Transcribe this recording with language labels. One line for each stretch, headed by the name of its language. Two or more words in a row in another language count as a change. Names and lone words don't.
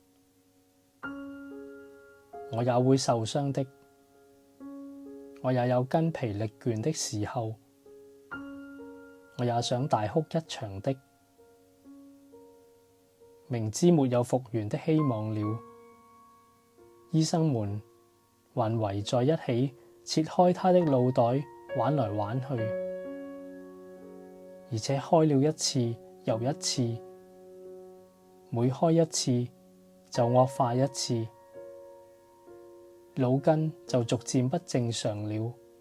Chinese: 我也會受傷的，我也有筋疲力倦的時候，我也想大哭一場的。明知沒有復原的希望了，醫生們還圍在一起切開他的腦袋玩來玩去，而且開了一次又一次，每開一次就惡化一次，腦筋就逐漸不正常了。